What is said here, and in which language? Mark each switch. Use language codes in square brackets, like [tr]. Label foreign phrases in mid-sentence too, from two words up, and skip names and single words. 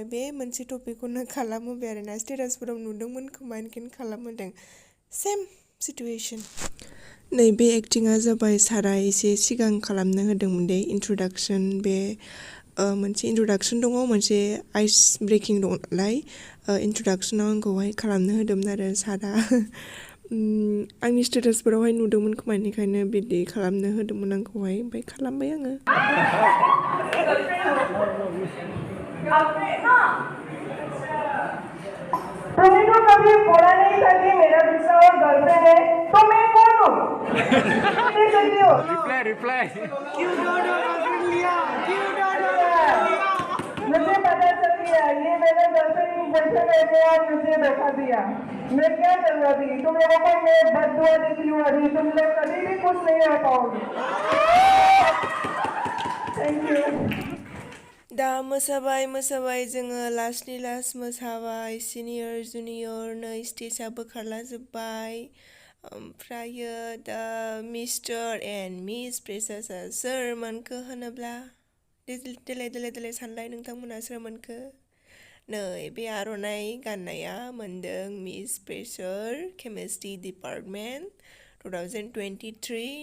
[brx] बे मोनसे टपिकखौनो खालामहोबाय आरोना स्टेटासफोराव नुदोंमोन खोमा ओंखायनो खालामहोदों [en] same situation [brx] नैबे एक्टिङा जाबाय सारा एसे सिगां खालामनो होदोंमोन [en] the introduction [brx] बे मोनसे इन्ट्रडाक्सन दङ मोनसे [en] ice breaking [brx] दङ नालाय इन्ट्रडाक्सनाव आंखौहाय खालामनो होदोंमोन आरो सारा आंनि स्टेटासफोरावहाय नुदोंमोन खोमा बेनिखायनो बिदि खालामनो होदोंमोन आंखौहाय ओमफ्राय खालामबाय आङो [hi] तुम्हें तो कभी बोला नहीं था कि मेरा दूसरा और गर्लफ्रेंड है तो मैं कौन हूँ रिप्लाई क्यों गर्लफ्रेंड लिया मुझे पता चल गया ये मेरा गर्लफ्रेंड बैठे रहते और मुझे बैठा दिया मैं क्या कर रहा थी तुम लोगों को मैं बददुआ देती हूँ अभी तुम लोग कभी भी खुश नहीं हो पाओगे [en] thank you [brx] दा मोसाबाय जोङो लास्टनि लास्ट मोसाबाय [en] senior junior [brx] नै स्टेजआ बोखारला जोब्बाय ओमफ्रायो दा [en] Mister and Miss Freshers [brx] सोर मोनखो होनोब्ला देलाय सानलाय नोंथांमोना सोर मोनखो नै बे आर'नाइ गाननाया मोनदों [en] Miss Fresher Chemistry Department [brx] 2023